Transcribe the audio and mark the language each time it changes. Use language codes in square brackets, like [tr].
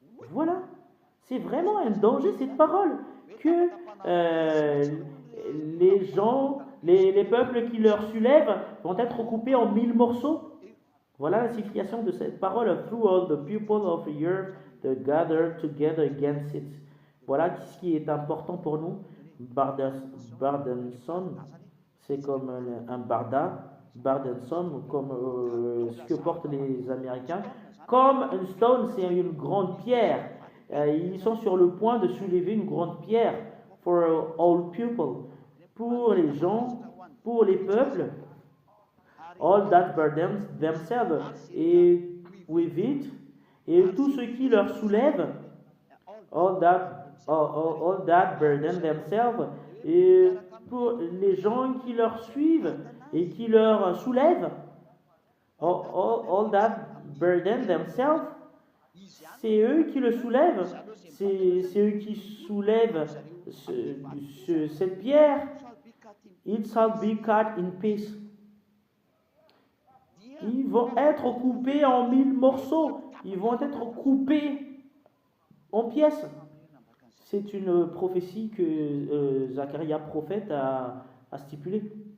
[fr] Voilà, c'est vraiment un danger cette parole que les gens, les peuples qui leur soulèvent vont être coupés en 1000 morceaux. Voilà la signification de cette parole. [en] Through all the people of the earth that gather together against it. [fr] Voilà ce qui est important pour nous. Burdensome, c'est comme un barda. Burdensome, comme ce que portent les Américains. Comme un stone, c'est une grande pierre. Ils sont sur le point de soulever une grande pierre. [en] For all people. [fr] Pour les gens, pour les peuples. [en] All that burdens themselves. [fr] Et [en] with it. [fr] Et tout ce qui leur soulève. [en] All that burden themselves. [fr] Et pour les gens qui leur suivent et qui leur soulèvent, [en] all that burden themselves, [fr] c'est eux qui le soulèvent, c'est eux qui soulèvent cette pierre. [en] It shall be cut in pieces. [fr] Ils vont être coupés en 1000 morceaux, ils vont être coupés en pièces. C'est une prophétie que Zacharia prophète a stipulée.